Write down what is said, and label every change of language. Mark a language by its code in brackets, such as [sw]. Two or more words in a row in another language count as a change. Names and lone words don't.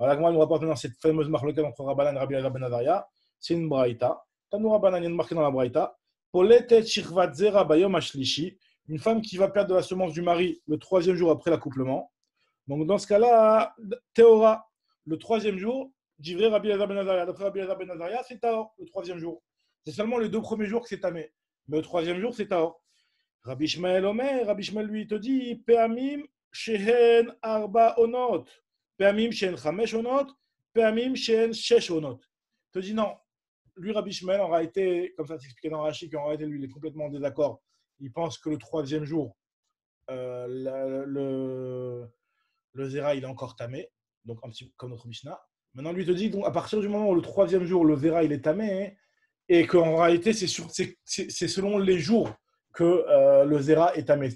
[fr] Alors, la Gemara nous rapporte maintenant cette fameuse marloquette entre Rabbanan et Rabbi Elazar ben Azariah. C'est une braïta. [he] תנו רבנן, [fr] il y a marqué dans la braïta. [he] פולטת שכבת זרע ביום השלישי. [fr] Une femme qui va perdre de la semence du mari le troisième jour après l'accouplement. Donc, dans ce cas-là, Théora, le troisième jour, [he] דברי רבי אלעזר בן עזריה. [fr] D'après Rabbi Elazar ben Azariah, c'est Taor, le troisième jour. C'est seulement les 2 premiers jours que c'est tamé. Mais le troisième jour, c'est Taor. [he] רבי ישמעאל אומר, [fr] Rabbi Shmael lui te dit, [he] פעמים שהן ארבע עונות. פעמים שהן חמש עונות פעמים שהן שש עונות. [fr] Te dit non. Lui, Rabbi Shmael, en réalité, comme ça s'expliquait dans Rashi, qu'en réalité, lui, il est complètement en désaccord. Il pense que le troisième jour, le Zera, il est encore tamé, donc un petit peu comme notre Mishnah. Maintenant, lui te dit, donc, à partir du moment où le troisième jour, le Zera, il est tamé, et qu'en réalité, c'est selon les jours que le Zera est tamé.